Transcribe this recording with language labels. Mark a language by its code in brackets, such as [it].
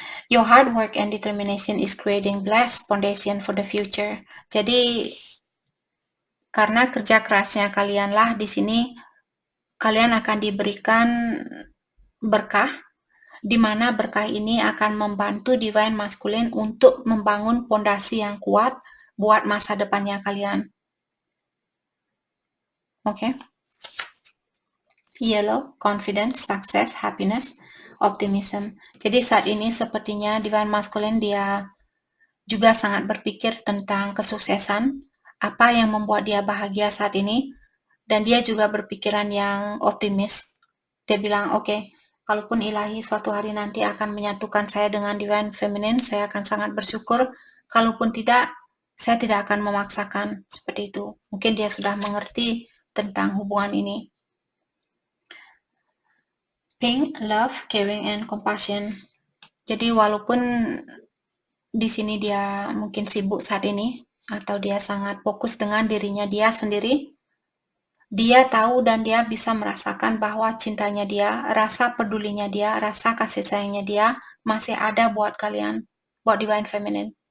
[en] Your hard work and determination is creating blessed foundation for the future. [id] Jadi karena kerja kerasnya kalianlah di sini kalian akan diberikan berkah, di mana berkah ini akan membantu Divine Masculine untuk membangun fondasi yang kuat buat masa depannya kalian. [en] Yellow, confidence, success, happiness, optimism. [id] Jadi saat ini sepertinya Divine Masculine dia juga sangat berpikir tentang kesuksesan, apa yang membuat dia bahagia saat ini, dan dia juga berpikiran yang optimis. Dia bilang, kalaupun ilahi suatu hari nanti akan menyatukan saya dengan Divine Feminine, saya akan sangat bersyukur. Kalaupun tidak, saya tidak akan memaksakan. Seperti itu. Mungkin dia sudah mengerti tentang hubungan ini. [en] Pink, love, caring, and compassion. [id] Jadi walaupun di sini dia mungkin sibuk saat ini, atau dia sangat fokus dengan dirinya dia sendiri, dia tahu dan dia bisa merasakan bahwa cintanya dia, rasa pedulinya dia, rasa kasih sayangnya dia masih ada buat kalian, buat Divine Feminine.